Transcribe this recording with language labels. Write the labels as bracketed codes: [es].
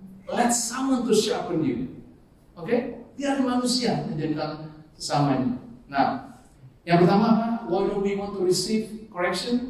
[en] Let someone to sharpen you. Oke? [id] Biar manusia menjadikan sesamanya. Nah, yang pertama apa? [en] Why do we want to receive correction?